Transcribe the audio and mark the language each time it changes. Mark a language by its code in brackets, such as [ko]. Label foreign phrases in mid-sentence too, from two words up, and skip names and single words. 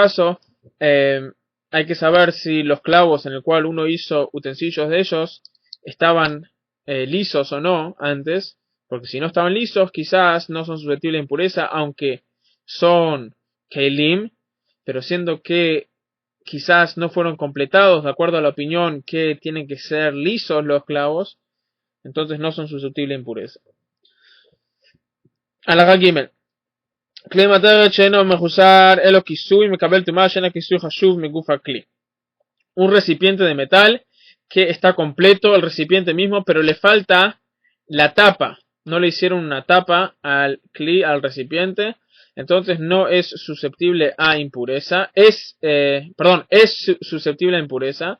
[es] caso hay que saber si los clavos en el cual uno hizo utensilios de ellos estaban lisos o no antes, porque si no estaban lisos quizás no son susceptibles de impureza, aunque son kelim, pero siendo que quizás no fueron completados de acuerdo a la opinión que tienen que ser lisos los clavos, entonces no son susceptibles de impureza. [he] הלכה ג' כלי מתכת שאינו מחוסר אלו כיסוי מקבל טומאה שאינה כיסוי חשוב מגוף הכלי. [es] Un recipiente de metal que está completo el recipiente mismo, pero le falta la tapa, no le hicieron una tapa al kli, al recipiente, entonces no es susceptible a impureza, es susceptible a impureza.